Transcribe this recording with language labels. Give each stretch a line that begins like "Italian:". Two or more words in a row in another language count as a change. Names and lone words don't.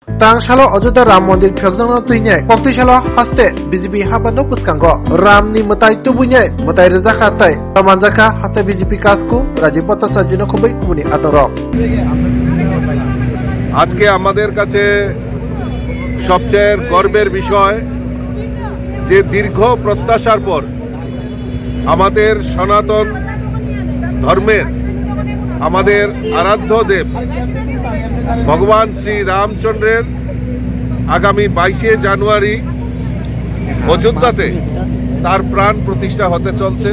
Kok Borok: Tangshalo Ojoda Ram Mondir Pyokjang Tuinyai Poktishalo Haste BJP Habano Puskango Ram ni Mutai Tubunyai Mutai Rezaka Tai Tamanjaka Haste BJP Kasku Rajipata Sajino Kubai Kumuni Atoro
Bangla: আজকে আমাদের কাছে সবচেয়ে গর্বের বিষয় যে দীর্ঘ প্রত্যাশার পর আমাদের সনাতন ধর্মের আমাদের আরাধ্য দেব ভগবান শ্রী রামচন্দ্রের আগামী 22শে জানুয়ারি অযোধ্যাতে তার প্রাণ প্রতিষ্ঠা হতে চলছে।